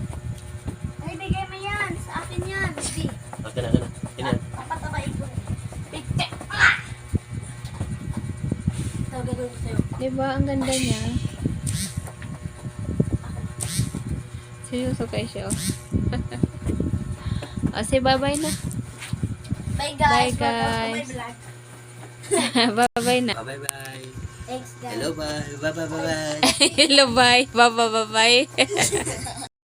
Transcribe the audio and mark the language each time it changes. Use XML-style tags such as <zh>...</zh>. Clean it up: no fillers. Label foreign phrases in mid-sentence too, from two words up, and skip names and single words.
<tl>Ay, bigay mo yan. Sa akin yan. Baby. Akin na. Ina. Papatabain ko. Pigte. Ah! Ito, gagawin ko sa'yo. Diba, ang ganda niya. Seryoso kayo siya, oh.</tl> <en>Say bye-bye na. Bye guys. Bye, guys. Welcome to my vlog. Bye-bye na. Bye-bye. Thanks guys. Hello, bye. Bye-bye. Hello, bye. Bye-bye.</en>